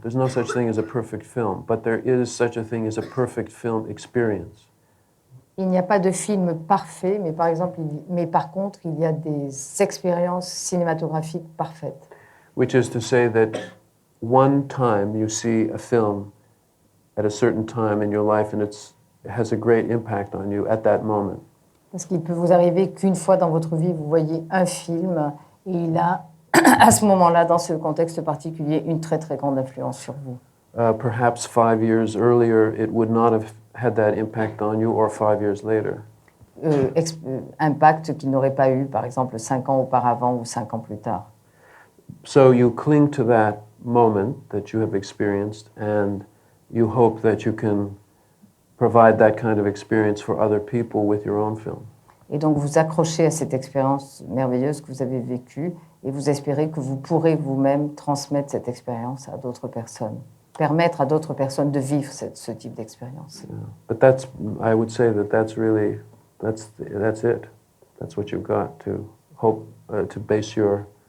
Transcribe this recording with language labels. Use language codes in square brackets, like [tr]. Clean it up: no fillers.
[en] There's no such thing as a perfect film, but there is such a thing as a perfect film experience. [fr] Il n'y a pas de film parfait, mais par contre, il y a des expériences cinématographiques parfaites. [en] Which is to say that one time you see a film at a certain time in your life and it has a great impact on you at that moment. [fr] Parce qu'il peut vous arriver qu'une fois dans votre vie, vous voyez un film et il a, à ce moment-là, dans ce contexte particulier, une très très grande influence sur vous. [en] Perhaps 5 years earlier, it would not have had that impact on you, or 5 years later. [fr] Impact qu'il n'aurait pas eu, par exemple, 5 ans auparavant ou 5 ans plus tard. [en] So you cling to that moment that you have experienced, and you hope that you can provide that kind of experience for other people with your own film. [fr] Et donc vous accrochez à cette expérience merveilleuse que vous avez vécue, et vous espérez que vous pourrez vous-même transmettre cette expérience à d'autres personnes. Permettre à d'autres personnes de vivre ce type d'expérience. [en] Yeah. But I would say that's really, that's it. That's what you've got to hope to base your